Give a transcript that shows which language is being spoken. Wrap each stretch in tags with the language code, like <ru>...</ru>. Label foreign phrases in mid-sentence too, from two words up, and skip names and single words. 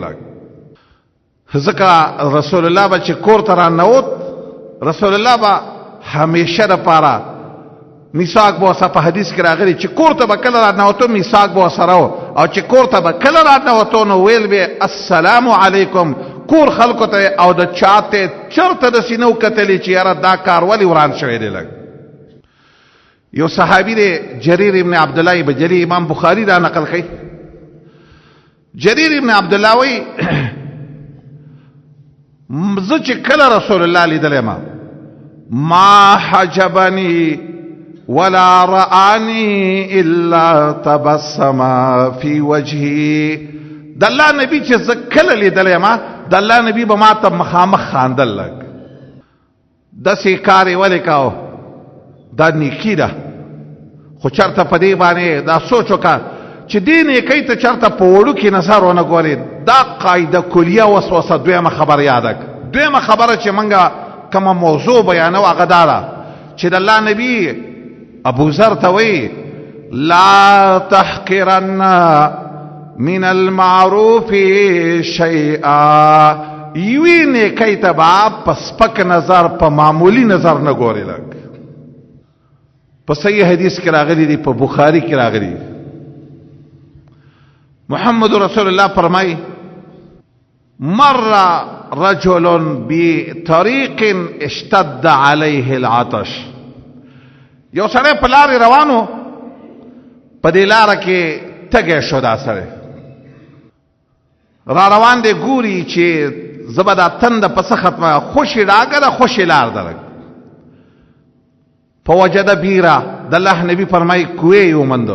<ps>لږ ځکه رسول الله به چې کور ته راننوت، رسول الله به همیشه دپاره میثاق به ورسره په حدیث کې راغلی چې کور ته به کله راننوتو میثاق به ورسره و، او چې کور ته به کله راننوتو نو ویل به</ps> <ar>السلام علیکم</ar> <ps>کور خلکو ته، او د چا ته چرته داسې نه و کتلي چې یاره دا کار ولې وران شوی دی. لږ یو صحابي دی جریر ابن عبدالله بجلی، امام بخاری دا نقل کوي. جریر ابن عبدالله وایي زه چې کله رسول الله لیدلی</ps> <ar>ما حجبني ولا رآني الا تبسم في وجهي.</ar> <ps>د الله نبی چې زه کله لیدلی د الله نبی به ما ته مخامخ خاندل. لږ داسې کار یې ولې کاو؟ دا نیکي ده. خو چرته په دې باندې دا سوچ وکړه چې دې نیکۍ ته چرته په وړوکې نظر ونه ګورې. دا قاعده کلیه وسوسه. دویمه خبره یاده کړه. دویمه خبره چې موږ کومه موضوع بیانو هغه دا ده چې د الله نبی ابو ذر ته وایي</ps> <ar>لا تحقرن من المعروف شیئا.</ar> <ps>یوې نیکۍ ته به په سپک نظر په معمولی نظر نه ګورې. لږ په صحیح حدیث کې راغلی دی، په بخاری کې راغلی. محمد رسول الله فرمای</ps> <ar>مر رجل بطريق اشتد عليه العطش.</ar> <ps>یو سړی په لارې روانو، په دې لاره کې تږی شو. دا سړی را روان دی، ګوري چې زه به دا تنده پسه ختمه، خوشې ډاګه ده، خوشې لار ده.</ps> <ar>فوجد بیرا،</ar> <ps>د الله نبی فرمای کوې ومندو.</ps>